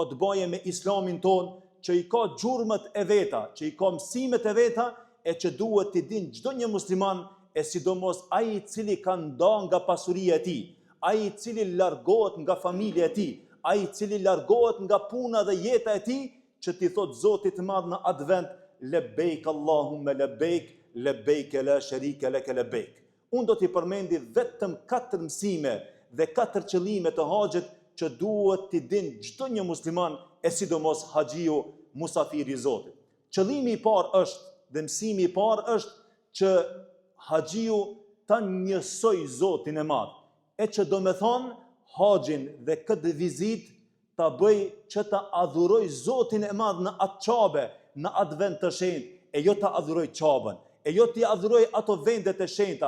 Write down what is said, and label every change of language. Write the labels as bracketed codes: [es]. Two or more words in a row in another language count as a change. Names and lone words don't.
[sq] të bëjë me islamin ton, që i ka gjurmët e veta, që i ka mësimet e veta, e që duhet t'i din çdo një musliman, e sidomos ai i cili ka nda nga pasuria e tij, ai i cili largohet nga familja e tij, ai i cili largohet nga puna dhe jeta e tij, që t'i thot Zotit të Madh në atë vend, [ar] لبيك اللهم لبيك، لبيك لا شريك لك لبيك. [sq] Unë do t'i përmendi vetëm 4 mësime dhe 4 qëllime të haxhit që duhet t'i din çdo një musliman, e sidomos haxhiu, musafiri i Zotit. Qëllimi i parë është, dhe mësimi i parë është që haxhiu ta njësoj Zotin e Madh, e që do me thonë haxhin dhe këtë vizit ta bëj që ta adhuroj Zotin e Madh në atë qabe, në atë vend të shenjtë, e jo ta adhuroj qabën, e jo t'i adhuroj ato vendet e shenjta.